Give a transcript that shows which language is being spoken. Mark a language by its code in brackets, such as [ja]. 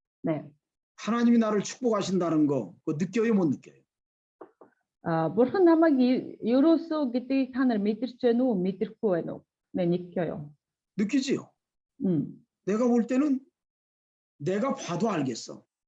[ko] 네. 하나님이 나를 축복하신다는 거 그거 느껴요 못 느껴요? [mn] бурхан намайг ерөөсөө гэдгийг та нар мэдэрч байна уу, мэдрэхгүй байна уу? [ko] 네, 느껴요. 느끼지요. 내가 볼 때는 내가 봐도 알겠어.